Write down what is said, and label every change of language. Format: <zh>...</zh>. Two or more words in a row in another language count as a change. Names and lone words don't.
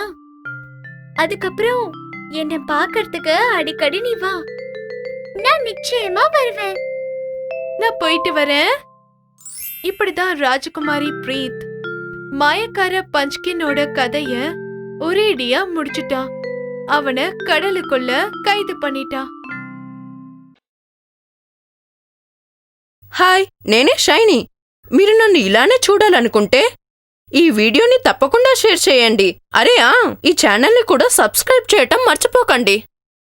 <ta>அதுக்கப்புறம் என்ன பாக்கிறதுக்கு அடிக்கடி நீ வா, நான் நிச்சயமா வருவேன். நான் போயிட்டு வரேன். இப்படிதான் ராஜகுமாரி பிரீத் மாயக்கார பஞ்ச்கினோட கதைய ஒரேடியா முடிச்சுட்டா. அவனை கடலுக்குள்ள கைது பண்ணிட்டா.</ta> <te>హాయ్, నేనే షైనీ. మీరు నన్ను ఇలానే చూడాలనుకుంటే ఈ వీడియోని తప్పకుండా షేర్ చేయండి. ఈ ఛానల్ని కూడా సబ్స్క్రైబ్ చేయటం మర్చిపోకండి.</te>